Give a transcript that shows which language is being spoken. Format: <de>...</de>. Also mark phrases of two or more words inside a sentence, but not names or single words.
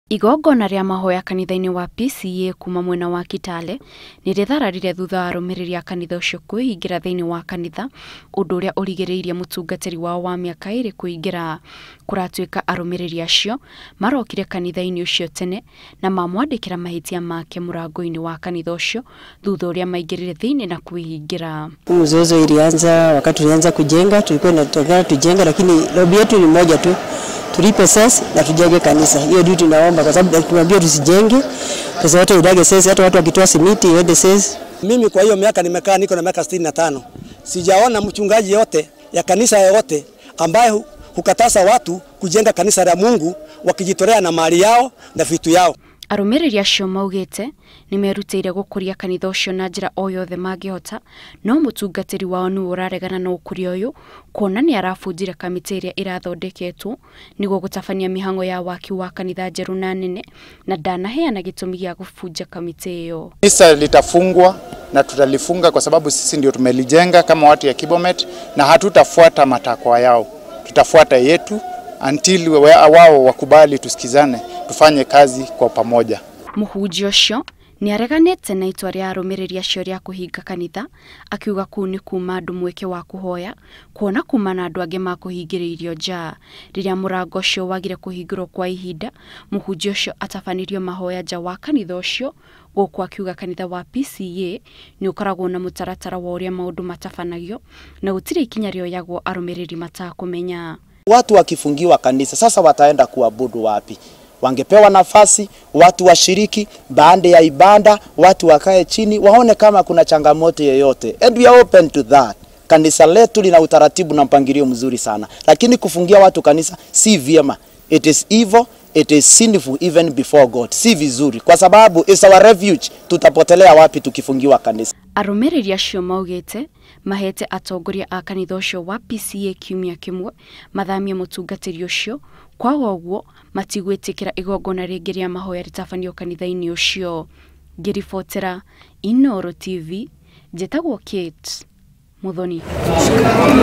<ki>Igongona ria mahoya kanitha-ini wa P.C.E.A kuma mwena wa Kitale nirithararire thutha wa arumiriri a kanitha ucio kuihingira thiini wa kanitha undu uria urigiriirie mutungatiri wao wa miaka 2 kuingira. Kuratuika arumiriri acio marokire kanitha-ini ucio tene na mamwandikira mahitia make murango-ini wa kanitha ucio thutha uria maingirire thiini na kuihingira.</ki> <sw>Mzozo ilianza wakati tulianza kujenga, tulikuwa tunataka tujenga lakini lobby yetu ni moja tu. Tulipe sasa na tujenge kanisa. Hiyo ndio tunaomba kwa sababu tunaambia tusijenge. Pesa yote idage sasa, hata watu wakitoa simiti iende sasa. Mimi kwa hiyo miaka nimekaa niko na miaka 65. Sijaona mchungaji yote ya kanisa yote ambaye hukataza watu kujenga kanisa la Mungu wakijitolea na mali yao na vitu yao.</sw> <ki>Arumiriri acio maugite nimerutire gukuria kanitha ucio na njira o yothe mangihota, no mutungatiri wao ni uraregana na ukuria uyu kuona ni arabunjire kamiti iria irathondeketwo niguo gutabania mihango ya waki wa kanitha njeru na nene na ndanaheana gitumi gia kubunja kamiti iyo.</ki> <sw>Kanisa litafungwa na tutalifunga kwa sababu sisi ndio tumelijenga kama watu ya Kibomet na hatutafuata matakwa yao. Tutafuata yetu until wao wakubali tusikizane tufanye kazi kwa pamoja.</sw> <ki>Muhunjia ucio ni areganete na itwa ria arumiriri acio ria kuhinga kanitha, akiuga kuu ni kuma andu mweke wa kuhoya kuona kuma na andu angi makuhingiririo njaa. Riria murango ucio wagire kuhingirwo kwa ihinda, muhunjia ucio atabanirio mahoya nja wa kanitha ucio, guku akiuga kanitha wa P.C.E.A ni ukoragwo na mutaratara wa uria maundu matabanagio na gutire ikinya rioyagwo arumiriri matakumenya.</ki> <sw>Watu wakifungiwa kanisa sasa wataenda kuabudu wapi? Wangepewa nafasi watu washiriki baada ya ibada, watu wakae chini waone kama kuna changamoto yoyote,</sw> <en>and we are open to that.</en> <sw>Kanisa letu lina utaratibu na mpangilio mzuri sana, lakini kufungia watu kanisa si vyema.</sw> <en>It is evil, it is sinful even before God.</en> <sw>Si vizuri kwa sababu</sw> <en>is our refuge.</en> <sw>Tutapotelea wapi tukifungiwa kanisa?</sw> <ki>Arumiriri acio maugite mahete atongoria a kanitha ucio wa P.C.E.A kiumia kimwe mathamie mutungatiri ucio, kwa uguo matigwitikira igongona ringi ria mahoya ritabanio kanitha-ini ucio. Ngiribotera Inooro TV, njitagwo Kate Muthoni.</ki>